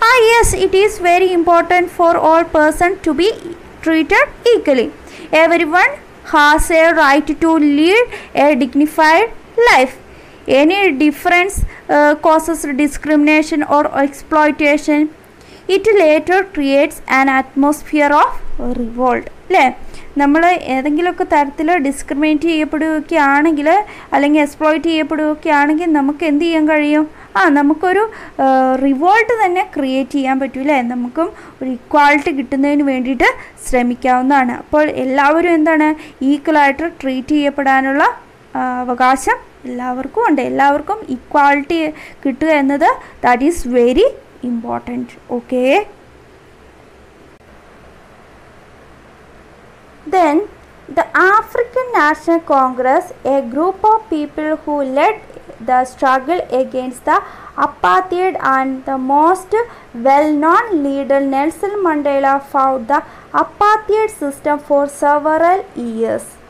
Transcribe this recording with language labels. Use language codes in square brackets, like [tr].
[en] Yes, it is very important for all persons to be treated equally. Everyone has a right to lead a dignified life. Any difference causes discrimination or exploitation. It later creates an atmosphere of revolt. [ml] അല്ലേ, നമ്മൾ ഏതെങ്കിലുമൊക്കെ തരത്തിൽ discriminate ചെയ്യപ്പെടുകയാണെങ്കിൽ അല്ലെങ്കിൽ exploit ചെയ്യപ്പെടുകയാണെങ്കിൽ നമുക്ക് എന്ത് ചെയ്യാൻ കഴിയും? നമുക്കൊരു റിവോൾട്ട് തന്നെ ക്രിയേറ്റ് ചെയ്യാൻ പറ്റൂലേ, നമുക്കും ഒരു ഇക്വാളിറ്റി കിട്ടുന്നതിന് വേണ്ടിയിട്ട് ശ്രമിക്കാവുന്നതാണ്. അപ്പോൾ എല്ലാവരും എന്താണ്, ഈക്വലായിട്ട് ട്രീറ്റ് ചെയ്യപ്പെടാനുള്ള അവകാശം എല്ലാവർക്കും ഉണ്ട്. എല്ലാവർക്കും ഇക്വാളിറ്റി കിട്ടുക എന്നത് [en] That is very important. Okay, then the African National Congress, a group of people who led the struggle against the apartheid, and the most well-known leader Nelson Mandela fought the apartheid system for several years.